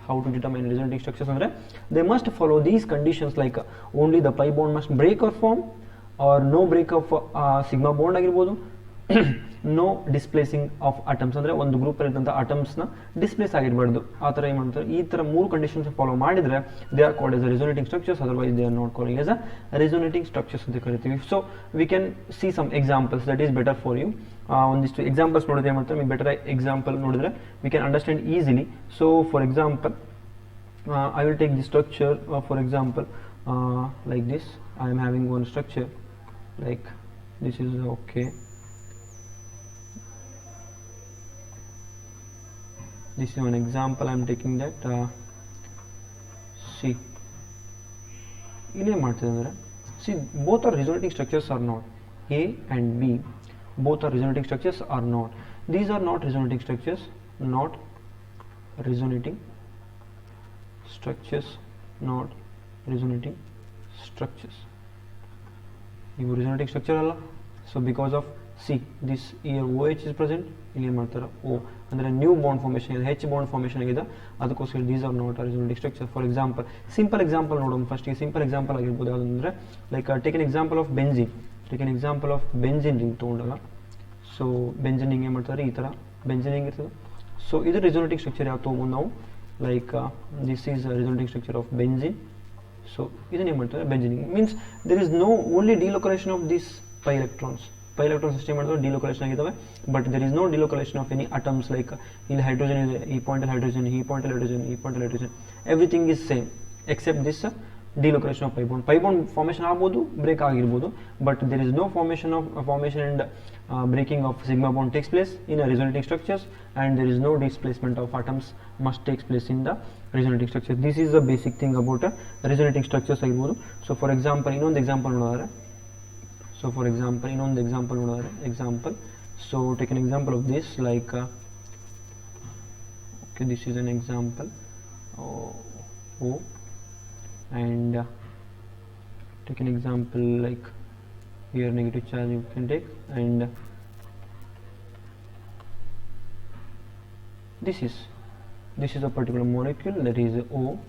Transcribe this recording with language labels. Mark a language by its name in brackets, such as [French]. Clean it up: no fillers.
[English] how to determine resonating structures ಅಂದರೆ, they must follow these conditions, like only the pi bond must break or form, or no break of sigma bond ಆಗಿರ್ಬೋದು, no displacing of atoms [Kannada] ಅಂದರೆ ಒಂದು group ಇರ್ತಂಥ ಅಟಮ್ಸ್ನ displays ಆಗಿರಬಾರ್ದು. ಆ ಥರ ಏನು ಮಾಡ್ತಾರೆ, ಈ ಥರ 3 ಕಂಡೀಷನ್ಸ್ ಫಾಲೋ ಮಾಡಿದರೆ [English] they are called as a resonating structures, [Kannada] otherwise they are not calling S a resonating structures ಅಂತ ಕರಿತೀವಿ. [English] So we can see some examples, that is better for you. [Kannada] ಒಂದಿಷ್ಟು ಎಕ್ಸಾಂಪಲ್ಸ್ ನೋಡಿದ್ರೆ ಏನು ಮಾಡ್ತಾರೆ, ಬೆಟರ್ ಎಕ್ಸಾಂಪಲ್ ನೋಡಿದ್ರೆ we can understand easily. [English] So for example, I will take the structure, for example, like this. I am having one structure like this is okay. this is one example I am taking that. See, [Kannada] ಇಲ್ಲಿ ಏನು ಮಾಡ್ತಿದೆ ಅಂದರೆ, [English] see, both are resonating structures or not. A and B, both are resonating structures or not. These are not resonating structures, not resonating structures, not resonating structures. [Kannada] ಇವು resonating structure ಅಲ್ಲ. [English] So because of C, this here OH is present, [Kannada] ಇಲ್ಲಿ ಏನು ಮಾಡ್ತಾರೆ O ಅಂದರೆ new bond formation ಇದೆ, H bond formation ಆಗಿದೆ, ಅದಕ್ಕೋಸ್ಕರ these are not resonating structure. For example, simple example ನೋಡೋಣ. ಫಸ್ಟಿಗೆ ಸಿಂಪಲ್ ಎಕ್ಸಾಂಪಲ್ ಆಗಿರ್ಬೋದು ಯಾವುದಂದರೆ, like take an example of benzene. Take an example of benzene ring ತೊಗೊಂಡಾಗ, ಸೊ ಬೆಂಜಿನ್ ರಿಂಗ್ ಏನು ಮಾಡ್ತಾರೆ, ಈ ಥರ ಬೆಂಜಿನ್ ರಿಂಗ್ ಇರ್ತದೆ. ಸೊ ಇದು ರೆಸೊನೇಟಿಂಗ್ ಸ್ಟ್ರಕ್ಚರ್ ಯಾವ ತೊಗೊಂಡು ನಾವು, [English] Like this is resonating structure of benzene. So ಇದನ್ನೇ ಮಾಡ್ತಾರೆ benzene ring means there is no only delocalisation of this pi electrons. [Kannada] Pi electrons system ಮಾಡಿದ್ರೆ ಡಿಲೊಕಲೇಷನ್ ಆಗಿದ್ದಾವೆ, [English] But there is no delocalisation of any atoms. [Kannada] Like ಇಲ್ಲಿ hydrogen ಇದೆ, ಈ ಪಾಯಿಂಟಲ್ಲಿ ಹೈಡ್ರೋಜನ್, ಈ ಪಾಯಿಂಟಲ್ಲಿ ಹೈಡ್ರೋಜನ್, ಈ ಪಾಯಿಂಟಲ್ಲಿ hydrogen, [English] Everything is same except this delocalisation of pi bond. [Kannada] Pi bond formation ಆಗ್ಬೋದು, break ಆಗಿರ್ಬೋದು, [English] But there is no formation and breaking of sigma bond takes place in a resonating structures, and there is no displacement of atoms must takes place in the resonating structure. This is the basic thing about resonating structures ಆಗಿರ್ಬೋದು. [Kannada] So for example ಇನ್ನೊಂದು example ನೋಡಿದ್ರೆ, [English] example, so take an example of this, like okay, this is an example, O, and take an example like here negative charge you can take, and this is a particular molecule, that is O.